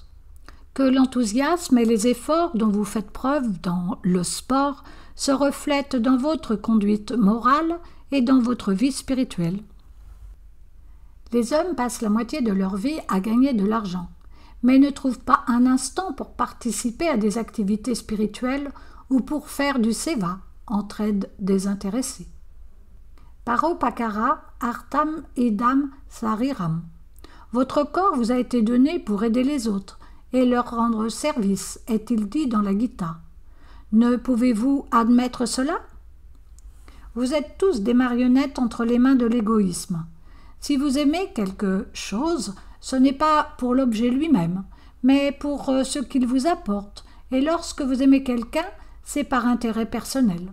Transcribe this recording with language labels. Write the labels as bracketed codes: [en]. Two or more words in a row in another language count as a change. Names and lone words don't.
[fr] Que l'enthousiasme et les efforts dont vous faites preuve dans le sport se reflètent dans votre conduite morale et dans votre vie spirituelle. Les hommes passent la moitié de leur vie à gagner de l'argent, mais ne trouvent pas un instant pour participer à des activités spirituelles ou pour faire du seva, entraide désintéressée. [sa] Paropakara artam idam sariram. [fr] Votre corps vous a été donné pour aider les autres et leur rendre service, est-il dit dans la Gita. Ne pouvez-vous admettre cela? Vous êtes tous des marionnettes entre les mains de l'égoïsme. Si vous aimez quelque chose, ce n'est pas pour l'objet lui-même, mais pour ce qu'il vous apporte, et lorsque vous aimez quelqu'un, c'est par intérêt personnel.